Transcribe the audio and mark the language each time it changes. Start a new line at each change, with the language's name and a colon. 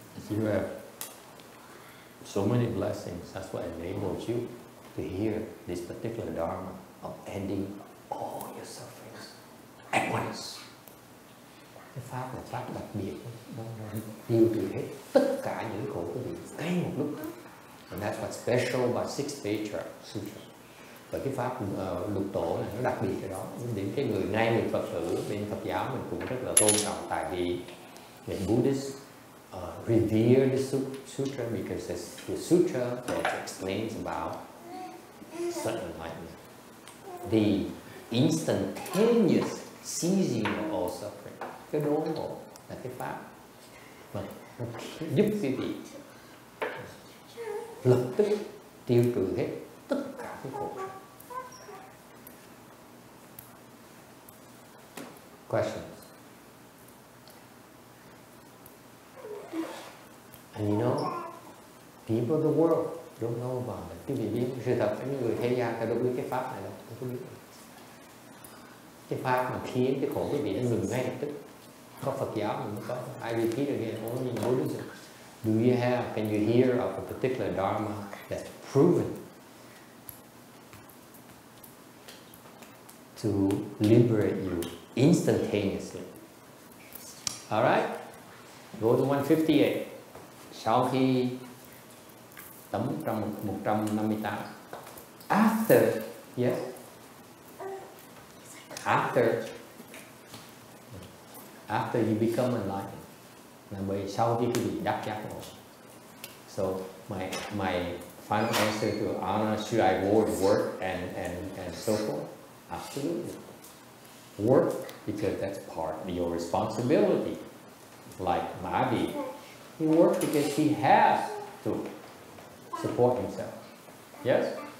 English: You have so many blessings. That's what enables you to hear this particular dharma of ending all your sufferings at once.
Vietnamese: Cái pháp là pháp đặc biệt, nó tiêu trừ hết tất cả những khổ của mình ngay một lúc.
English: And that's what's special about Patriarch Sutra.
Vietnamese: Và cái pháp lục tổ này nó đặc biệt cái đó. Đến cái người Phật tử bên Phật giáo mình cũng rất là tôn trọng, tại vì
English: the Buddhists revere the sutra because it's the sutra that explains about sudden enlightenment, the instantaneous ceasing of all suffering.
Vietnamese: Cái đốn ngộ là cái pháp mà nó giúp quý vị lập tức tiêu trừ hết tất cả cái khổ.
English: Questions? And you know, people of the world don't know about it.
Vietnamese: Quý vị biết sự thật, những người thế gian ta đâu biết cái pháp này đâu, không biết. Cái pháp mà khiến cái khổ quý vị nó ngừng ngay lập tức. Có Phật giáo mình mới có.
English: I repeat again, only in Buddhism. Do you have, can you hear of a particular dharma that's proven to liberate you instantaneously? All right? Go to 158.
Vietnamese: Sau khi tấm trong 158.
English: After, yes? After you become enlightened.
Vietnamese: Là bởi sau khi quý vị đắc giác ngộ.
English: So my final answer to Anna, should I work and so forth? Absolutely. Work because that's part of your responsibility. Like Mahavir, he works because he has to support himself. Yes?